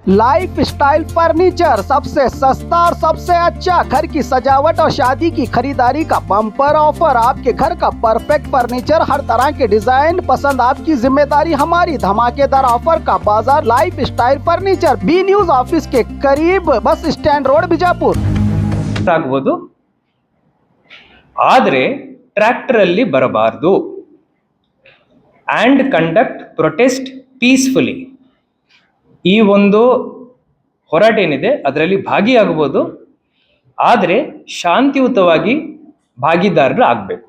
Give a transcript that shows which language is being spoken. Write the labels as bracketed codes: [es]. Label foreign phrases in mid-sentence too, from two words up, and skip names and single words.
[hi] लाइफ स्टाइल फर्नीचर, सबसे सस्ता और सबसे अच्छा घर की सजावट और शादी की खरीदारी का [en] bumper offer. [hi] आपके घर का [en] perfect furniture, [hi] हर तरह के डिजाइन पसंद, आपकी जिम्मेदारी हमारी। धमाकेदार ऑफर का बाजार लाइफ स्टाइल फर्नीचर, बी न्यूज ऑफिस के करीब, [en] bus stand road, [hi] ಬಿಜಾಪುರ। [kn] ಆಗಬಹುದು, ಆದರೆ ಟ್ರ್ಯಾಕ್ಟರ್ ಅಲ್ಲಿ ಬರಬಾರದು. [en] and conduct protest peacefully. [kn] ಈ ಒಂದು ಹೋರಾಟ ಏನಿದೆ ಅದರಲ್ಲಿ ಭಾಗಿಯಾಗಬಹುದು, ಆದರೆ ಶಾಂತಿಯುತವಾಗಿ ಭಾಗಿದಾರರು ಆಗಬೇಕು.